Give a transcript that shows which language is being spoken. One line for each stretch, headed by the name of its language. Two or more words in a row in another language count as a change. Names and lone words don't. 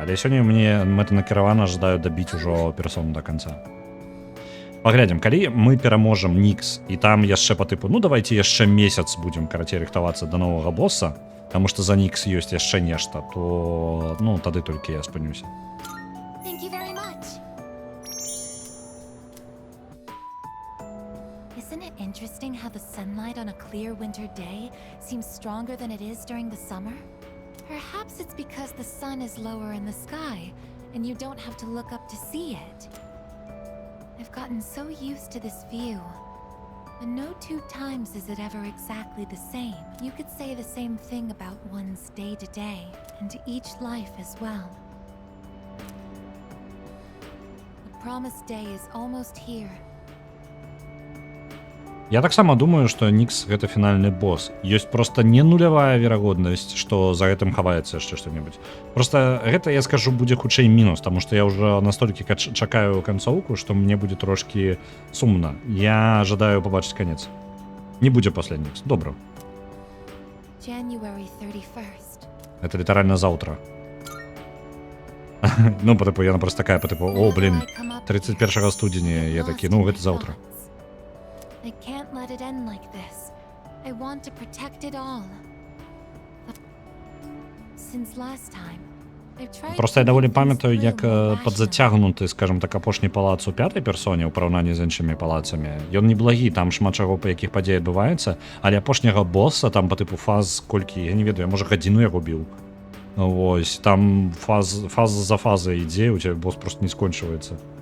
Belarusian: Але сёння мне мэтанакіравана жадаю дабіць ужо персону да канца. Паглядзім, калі мы пераможам Нікс, і там яшчэ па тыпу, ну давайте яшчэ месяц будзем, карацей, рыхтавацца да новага босса, таму што за Нікс ёсць яшчэ нешта, то, ну, тады толькі я спынюся.
English: Thank you very much. Isn't it interesting how the sunlight on a clear winter day seems stronger than it is during the summer? Perhaps it's because the sun is lower in the sky, and you don't have to look up to see it. I've gotten so used to this view. And no 2 times is it ever exactly the same. You could say the same thing about one's day to day, and each life as well. The promised day is almost here.
Belarusian: Я таксама думаю, што Нікс гэта фінальны босс. Ёсць проста не нулявая верагоднасць, што за гэтым хаваецца яшчэ што-небудзь. Проста гэта, я скажу, будзе хутчэй мінус, таму што я ўжо настолькі чакаю канцоўку, што мне будзе трошкі сумна. Я жадаю пабачыць канец. Не будзе пасля Нікс. Добра.
English: January 31st.
Belarusian: Это літаральна заўтра. Ну, па тыпу, яна проста такая, па тыпу, о, блин, 31 студзеня, я такі, ну, гэта заўтра.
English: I can't let it end like this. I want to protect it all. But since last time, I've tried.
Belarusian: Просто я даволі памятаю, як падзацягнуты, скажем так, апошні палац у 5-й персоне ў параўнанні з іншымі палацамі. Ён неблагі, там шмат чаго, па якіх падзей адбываецца, але апошняга босса там па тыпу фаз колькі, я не ведаю, я можа гадзіну яго біў. Вось, там фаза за фазай ідзе, у цябе босс просто не скончваецца.